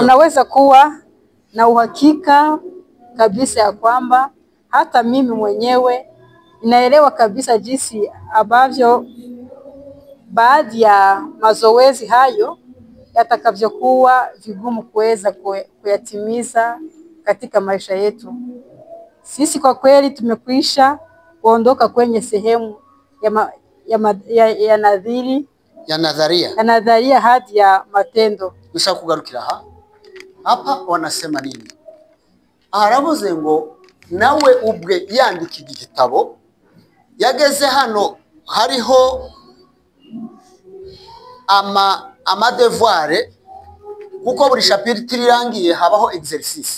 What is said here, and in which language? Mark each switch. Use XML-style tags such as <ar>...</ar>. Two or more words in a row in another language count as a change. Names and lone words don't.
<sw>Unaweza kuwa na uhakika kabisa ya kwamba hata mimi mwenyewe ninaelewa kabisa jinsi ambavyo baadhi ya mazoezi hayo yatakavyokuwa vigumu kuweza kuyatimiza katika maisha yetu. Sisi kwa kweli tumekwisha kuondoka kwenye sehemu ya nadharia hadi ya matendo.</sw> <rn>Dushaka kugarukira hapa</rn> <sw>wanasema nini?</sw> <rn>Aravuze ngo nawe ubwe yandika igitabo yageze hano hariho amadevoir, kuko buri chapitre irangiye habaho exercice.</rn>